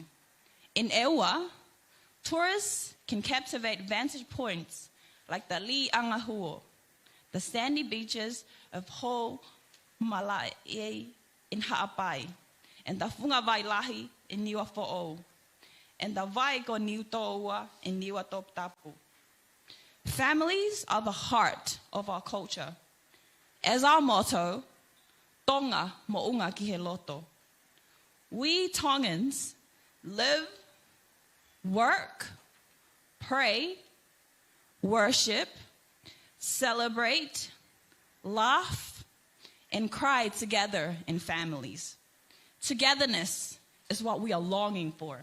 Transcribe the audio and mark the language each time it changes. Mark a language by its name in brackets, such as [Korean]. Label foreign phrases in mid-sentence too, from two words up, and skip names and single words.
[English] In Ewa, tourists can captivate vantage points like the Li Angahuo, the sandy beaches of Ho Malai in Ha'apai, and the Funga Vailahi in Niua Fo'o, and the Vaigo Niutoua in Niua Tongatapu. Families are the heart of our culture. As our motto, [Tongan] Tonga mo'unga ki he loto. [English] We Tongans live, work, pray, worship, celebrate, laugh, and cry together in families. Togetherness is what we are longing for.